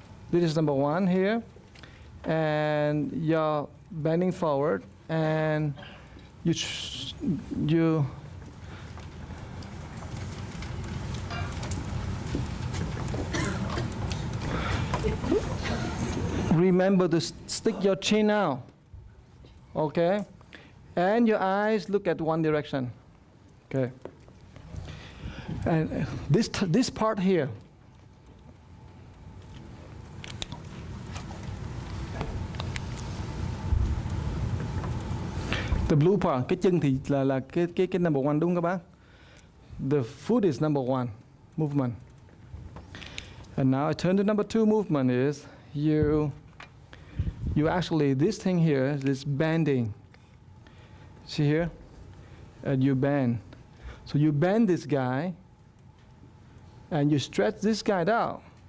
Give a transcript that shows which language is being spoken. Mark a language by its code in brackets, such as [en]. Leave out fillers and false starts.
[en] This is number 1 here. And you're bending forward and you remember to stick your chin out, okay? And your eyes look at one direction, okay? And this part here, the blue part, [vi] cái chân thì là cái number 1 đúng không các bác? [en] The foot is number 1 movement. And now I turn to number 2 movement is you actually, this thing here, this bending. See here? And you bend. So you bend this guy and you stretch this guy out.